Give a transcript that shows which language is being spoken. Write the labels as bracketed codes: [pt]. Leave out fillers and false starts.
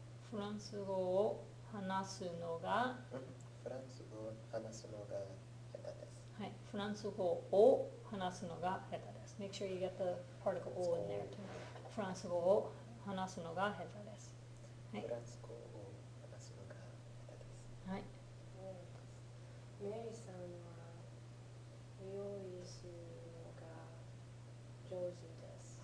[ja] フランス語を話すのが、フランス語を話すのが下手です。はい、フランス語を話すのが下手です。 [en] Make sure you get the particle O in there too. [ja] フランス語を話すのが下手です。はい。フランス語を話すのが下手です。はい。メリーさんは料理するのが上手です。